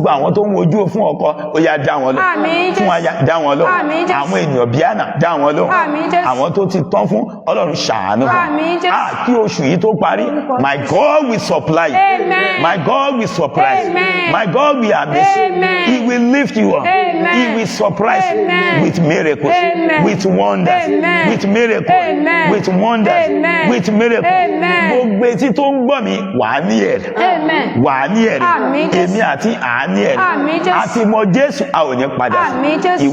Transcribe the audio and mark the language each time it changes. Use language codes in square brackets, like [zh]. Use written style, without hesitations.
[yo] Gbogbo àwọn tó ń wojú fún ọkọ ó yá dá wọn lọ, fún aya dá wọn lọ, àwọn ènìyàn bíi àná dá wọn lọ, àwọn tó ti tán fún Ọlọ́run ṣàánú fún. Kí oṣù yìí tó parí, [en] my God will supply, my God will surprise, my God will amaze, He will lift you up, He will surprise with miracles, with wonders, with miracles, with wonders, with miracles. [yo] Gbogbo etí tó ń gbọ́ mi wà á ní ẹ̀rí, wà á ní ẹ̀rí, èmi àti àání ẹ̀rí, àti mọ Jésù a ò ní padà sí.